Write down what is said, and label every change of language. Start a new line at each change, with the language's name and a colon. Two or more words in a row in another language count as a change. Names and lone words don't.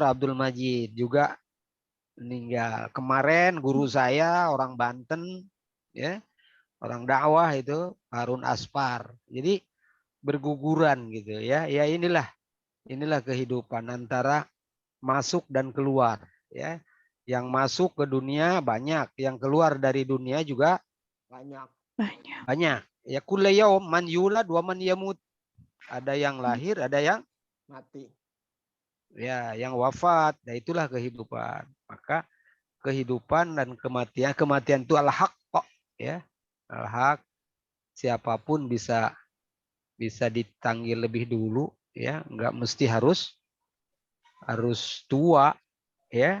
Indonesian: Abdul Majid, juga meninggal. Kemarin guru saya orang Banten, ya, orang dakwah itu Harun Aspar. Jadi berguguran gitu ya. Ya, inilah kehidupan antara masuk dan keluar, ya. Yang masuk ke dunia banyak, yang keluar dari dunia juga banyak. Ya,
Arabic: كل يوم من يولد ومن يموت.
Indonesian: Ada yang lahir, ada yang Mati. ya, yang wafat. Nah, itulah kehidupan. Maka kehidupan dan kematian itu al-haq kok, ya. Al-haq, siapapun bisa ditanggil lebih dulu, ya, enggak mesti harus tua, ya.